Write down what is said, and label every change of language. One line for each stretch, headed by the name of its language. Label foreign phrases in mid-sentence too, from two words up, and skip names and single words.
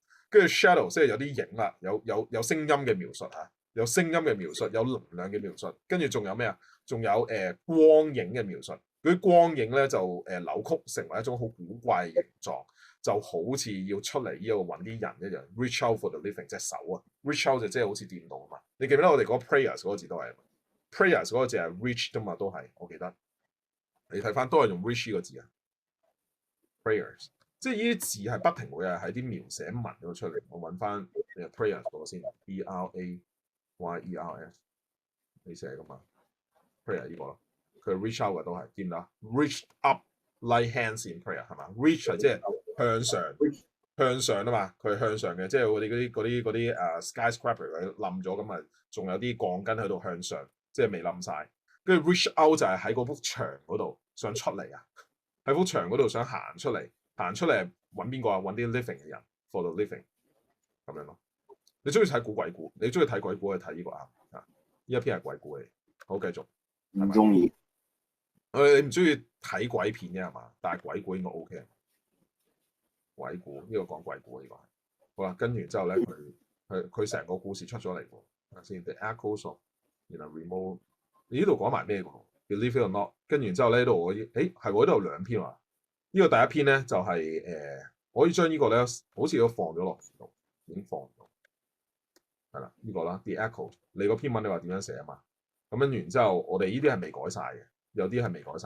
Cantonese: 跟住 shadow 即係有啲影啦，有聲音嘅描述嚇，有聲音嘅描述，有能量嘅描述，跟住仲有咩啊？仲有光影嘅描述，嗰啲光影咧就扭曲成為一種好古怪嘅形狀。就好似要出嚟呢度揾啲人一樣 ，
English: reach out for the living
Cantonese: 隻手啊 ，
English: reach out
Cantonese: 就即係好似掂到啊嘛。你記唔記得我哋嗰個 prayers 嗰個字都係 prayers 嗰個字係 reach 啫嘛，都係我記得。你睇翻都係用 reach 呢個字啊 ，prayers， 即係呢啲字係不停會係喺啲描寫文嗰度出嚟。我揾翻 prayers 嗰個先 ，prayers 你寫噶嘛 ？prayer 呢個咯，佢
English: reach out
Cantonese: 嘅都係見啦 ，
English: reach up like hands in prayer
Cantonese: 係嘛 ？reach 係即係。向上啊嘛，佢係向上嘅，即係我哋嗰啲skyscraper 佢冧咗咁啊，仲有啲鋼筋喺度向上，即係未冧晒。跟住
English: reach out
Cantonese: 就係喺嗰幅牆嗰度想出嚟啊，喺幅牆嗰度想行出嚟， 行出嚟揾邊個啊？揾啲 living 嘅人
English: for the living
Cantonese: 咁樣咯。你中意睇古鬼故，你中意睇鬼故去睇呢個啊？呢一篇係鬼故嚟。好，繼續。唔中意。你唔中意睇鬼片嘅係嘛？但係鬼故應該 OK。鬼故呢個講鬼故呢個係。好啦，跟住之後咧，佢成個故事出咗嚟喎。睇下先 ，The Echoes of 然後 Remove。你呢度講埋咩㗎 ？
English: Believe it or not。
Cantonese: 跟住之後咧，呢度我係喎，呢度有兩篇啊。呢個第一篇咧就係可以將呢個咧好似都放咗落度，已經放咗。係啦，呢個啦 ，The Echo。你個篇文你話點樣寫啊嘛？咁跟住然之後，我哋呢啲係未改晒嘅，有啲係未改晒。